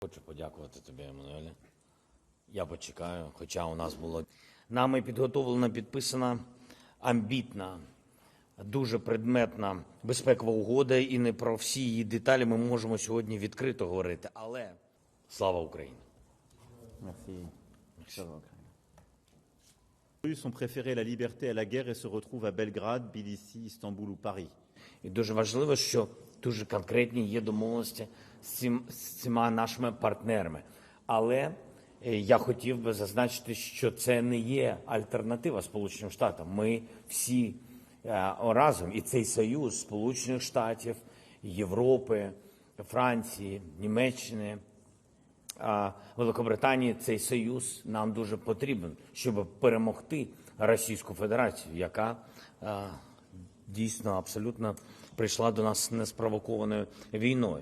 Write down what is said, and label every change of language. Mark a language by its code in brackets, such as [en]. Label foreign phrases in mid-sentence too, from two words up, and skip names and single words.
[uk] Хочу подякувати тобі, Еммануеле. Я почекаю, хоча у нас було нами підготовлена, підписана амбітна, дуже предметна безпекова угода, і не про всі її деталі ми можемо сьогодні відкрито говорити. Але слава Україні! [fr] Merci. Les Russes ont préféré la liberté à la guerre et se retrouvent à Belgrade, Tbilissi, Istanbul ou Paris. [uk] І дуже важливо, що дуже конкретні є домовленості з цими нашими партнерами. Але я хотів би зазначити, що це не є альтернатива Сполученим Штатам. Ми всі разом, і цей союз Сполучених Штатів, Європи, Франції, Німеччини, Великобританії, цей союз нам дуже потрібен, щоб перемогти Російську Федерацію, яка дійсно абсолютно прийшла до нас неспровокованою війною.